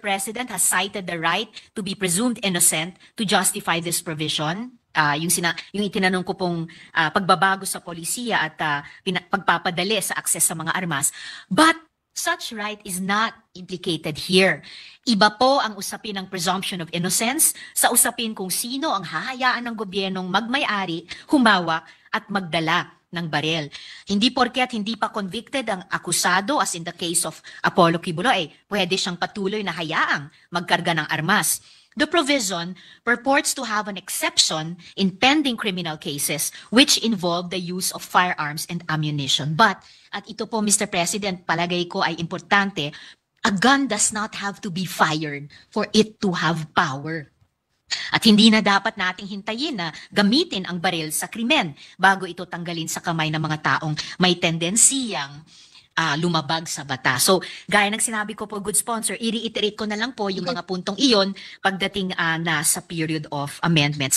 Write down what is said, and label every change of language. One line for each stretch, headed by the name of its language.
English: President, has cited the right to be presumed innocent to justify this provision.
Filipino: Yung itinanong ko pong pagbabago sa polisiya at pagpapadali sa akses sa mga armas.
English: But such right is not implicated here.
Filipino: Iba po ang usapin ng presumption of innocence sa usapin kung sino ang hahayaan ng gobyernong magmay-ari, humawak at magdala ng baril. Hindi porket hindi pa convicted ang akusado,
English: as in the case of
Filipino: Apollo Kibuloy, pwede siyang patuloy na hayaang magkarga ng armas.
English: The provision purports to have an exception in pending criminal cases which involve the use of firearms and ammunition. But,
Filipino: at ito po
English: Mr. President,
Filipino: palagay ko ay importante,
English: a gun does not have to be fired for it to have power.
Filipino: At hindi na dapat nating hintayin na gamitin ang baril sa krimen bago ito tanggalin sa kamay ng mga taong may tendensiyang lumabag sa batas. So, gaya ng sinabi ko po, good sponsor, i-reiterate ko na lang po yung
English: Okay.
Filipino: mga puntong iyon pagdating na sa period of amendments.